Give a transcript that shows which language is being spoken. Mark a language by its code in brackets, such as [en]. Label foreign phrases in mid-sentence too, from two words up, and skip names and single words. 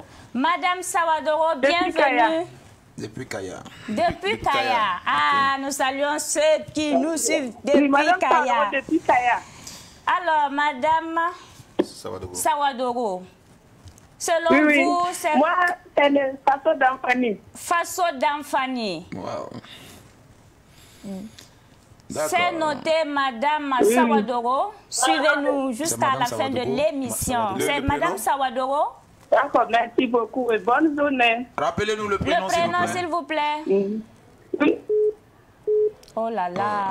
[fr] Madame Sawadoro, bienvenue. Depuis Kaya. Depuis Kaya. Ah, nous saluons ceux qui nous suivent depuis Kaya. Depuis Kaya. Alors, Madame Sawadoro. Selon vous, c'est... Moi, c'est le Faso d'Amfani. Faso d'Amfani. Wow. C'est noté, Madame Sawadoro. Suivez-nous jusqu'à la fin de l'émission. C'est Madame Sawadoro. D'accord, merci beaucoup et bonne journée. Rappelez-nous le prénom, s'il vous plaît. Oh là là,